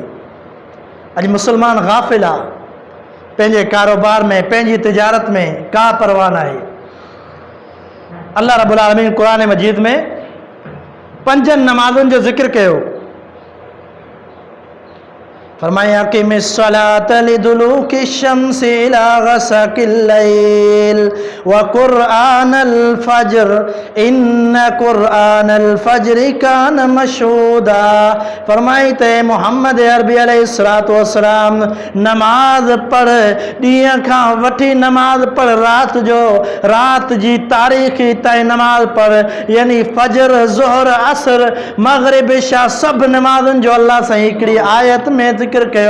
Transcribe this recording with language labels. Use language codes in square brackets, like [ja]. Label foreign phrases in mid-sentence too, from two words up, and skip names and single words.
[sd] अॼु मुसलमान गाफ़िल आहे, पंहिंजे कारोबार में, पंहिंजी तिजारत में का परवाह न आहे। [ar] الله رب العالمين [sd] क़ुरान मजीद में 5 नमाज़ुनि जो ज़िक्र कयो। [ar] فرمایا أقم الصلاة لدلوك الشمس إلى غسق الليل وقرآن الفجر إن قرآن الفجر كان مشهودا. [sd] फरमाई त मोहम्मद अरबी अलैहिस्सलातु वस्सलाम नमाज पढ़, ॾींहं खां वठी नमाज पढ़, रात जो, रात जी तारीख़ी ताईं नमाज पढ़, यानी फज्र, ज़ोहर, असर, मग़रिब, इशा, सभु नमाज़ुनि जो अल्लाह सां हिकिड़ी आयत में ज़िक्र कयो।